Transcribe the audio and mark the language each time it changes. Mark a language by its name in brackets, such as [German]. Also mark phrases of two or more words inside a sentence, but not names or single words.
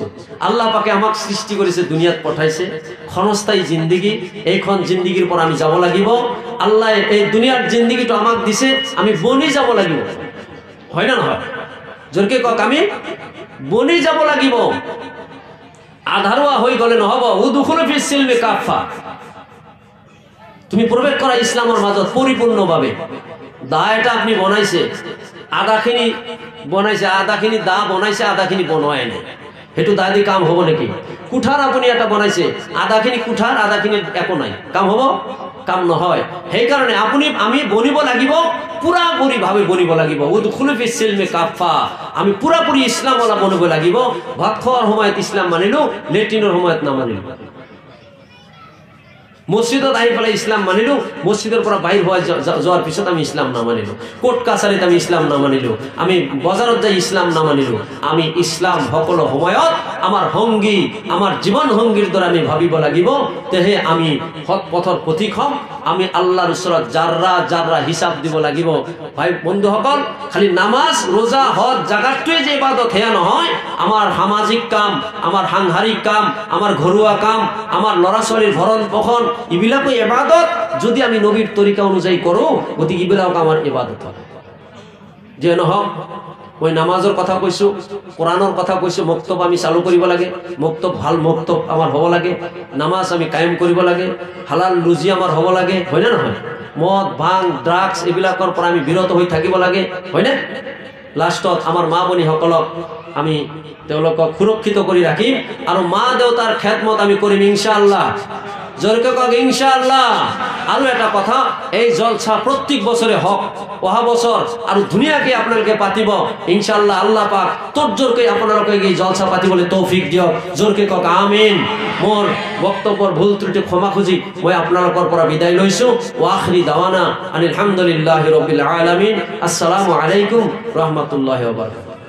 [Assamese] আল্লাহ পাকে আমাক সৃষ্টি কৰিছে, দুনিয়াত পঠাইছে, ক্ষণস্থায়ী জিন্দগী। এইখন জিন্দগীৰ পৰা আমি যাব লাগিব। আল্লাহ এই দুনিয়াৰ জিন্দগীটো আমাক দিছে, আমি বনি যাব লাগিব, হয় না নহয়? জোৰকে কক, আমি বনি যাব লাগিব। আধাৰুৱা হৈ গলে নহব। [Arabic] ادخلوا في السلم كافة, [Assamese] তুমি প্ৰৱেশ কৰা ইছলামৰ মাজত পৰিপূৰ্ণভাৱে। দা এটা আপনি বনাইছে, আধাখিনি বনাইছে, আধাখিনি দা বনাইছে, আধাখিনি বনোৱাই নাই। সেইটো দা দি কাম হ'ব নেকি? কুঠাৰ আপুনি এটা বনাইছে, আধাখিনি কুঠাৰ, আধাখিনি একো নাই, কাম হ'ব? কাম নহয়। সেইকাৰণে আমি বনিব লাগিব, পুৰাপুৰিভাৱে বনিব লাগিব। [Arabic] ادخلوا في السلم كافة, [Assamese] আমি পুৰাপুৰি ইছলামৱালা বনিব লাগিব। ভাত খোৱাৰ সময়ত ইছলাম মানিলো, লেট্ৰিনৰ সময়ত নামানিলো। মসজিদত আহি পেলাই ইছলাম মানিলো, মসজিদের পৰা বাহিৰ হৈ যোৱাৰ পিছত আমি ইছলাম নামানিলো। কোর্ট কাছাৰীত আমি ইছলাম নামানিলো, আমি বজাৰত যাই ইছলাম নামানিলো। আমি ইছলাম সকলো সময়ত আমাৰ সংগী, আমাৰ জীৱন সংগীৰ দৰে আমি ভাবিব লাগিব। তেহে আমি সৎ পথৰ পথিক হ'ম। আমি আল্লাহৰ ওচৰত জাৰৰা জাৰৰা হিচাপ দিব লাগিব। ভাই বন্ধুসকল, খালি নামাজ ৰোজা হজ জাগাতটোৱে যে ইবাদত হেয়া নহয়। আমাৰ সামাজিক কাম, আমাৰ সাংসাৰিক কাম, আমাৰ ঘৰুৱা কাম, আমাৰ ল'ৰা ছোৱালীৰ ভৰণ পোষণ, এইবিলাকো ইবাদত। যদি আমি নবীর তরিকা অনুযায়ী করো, গতিকে এইবিলাক আমার ইবাদত হয়। যে নহওক, মই নামাজৰ কথা কৈছো, কোরআনৰ কথা কৈছো। মক্তব আমি চালু কৰিব লাগে, মক্তব ভাল মক্তব আমাৰ হ'ব লাগে। নামাজ আমি কায়েম কৰিব লাগে, হালাল রুজি আমাৰ হ'ব লাগে, হয় না নহয়? মদ ভাং ড্ৰাগছ এইবিলাকৰ পৰা আমি বিৰত হৈ থাকিব লাগে, হয়নে? লাষ্টত আমাৰ মা ভনীসকলক আমি তেওঁলোকক সুৰক্ষিত কৰি ৰাখিম, আৰু মা দেউতাৰ খেদমত আমি কৰিম ইনশাআল্লাহ। জোরকে কক ইনশাআল্লাহ। আৰু এটা কথা, এই জলসা প্রত্যেক বছরে হক, অহা বছর আৰু ধুনীয়াকে আপোনালোকে পাতিব ইনশাআল্লাহ। আল্লাহ পাক তোর জোরকে আপোনালোকে এই জলসা পাতিবলৈ তৌফিক দিয়ক। জোরকে কক আমিন। মোৰ বক্তব্যৰ ভুল ত্ৰুটি ক্ষমা খুঁজি মই আপোনালোকৰ পৰা বিদায় লৈছো। [Arabic] وآخر دعوانا أن الحمد لله رب العالمين. السلام عليكم ورحمة الله وبركاته.